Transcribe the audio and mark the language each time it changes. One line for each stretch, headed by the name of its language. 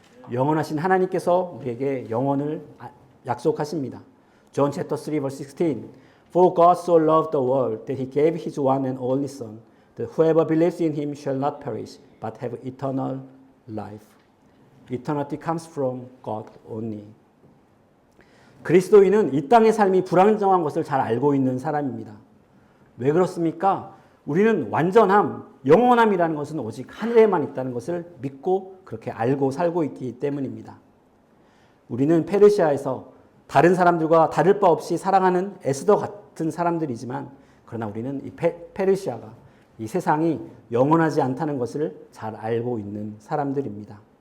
Korean: 영원하신 하나님께서 우리에게 영원을 약속하십니다.
English: John chapter 3 verse 16. For God so loved the world that he gave his one and only son, that whoever believes in him shall not perish but have eternal life. Eternity comes from God only.
Korean: 그리스도인은 이 땅의 삶이 불안정한 것을 잘 알고 있는 사람입니다. 왜 그렇습니까? 우리는 완전함, 영원함이라는 것은 오직 하늘에만 있다는 것을 믿고 그렇게 알고 살고 있기 때문입니다. 우리는 페르시아에서 다른 사람들과 다를 바 없이 사랑하는 에스더 같은 사람들이지만 그러나 우리는 이 페르시아가 이 세상이 영원하지 않다는 것을 잘 알고 있는 사람들입니다.